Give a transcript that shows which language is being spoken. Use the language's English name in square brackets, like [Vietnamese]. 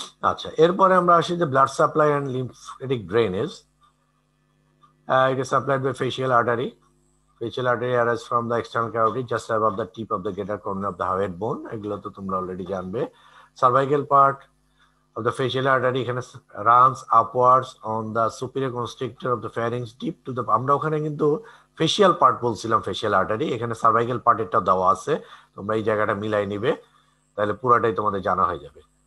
[Bangla] আচ্ছা, এরপরে আমরা আসি যে blood supply and lymphatic drainage. [English] It is supplied by facial artery. Facial artery arises from the external cavity just above the tip of the greater corner of the head bone. [Bangla] এগুলো তো তোমরা already জানবে। [English] Cervical part of the facial artery এখানে runs upwards on the superior constrictor of the pharynx deep to the, [Bangla] আমরা ওখানে কিন্তু facial part বলছিলাম, facial artery, এখানে সার্ভাইকাল পার্ট এটা দেওয়া আছে, তোমরা এই জায়গাটা মিলাই নিবে, তাহলে পুরাটাই তোমাদের জানা হয়ে যাবে।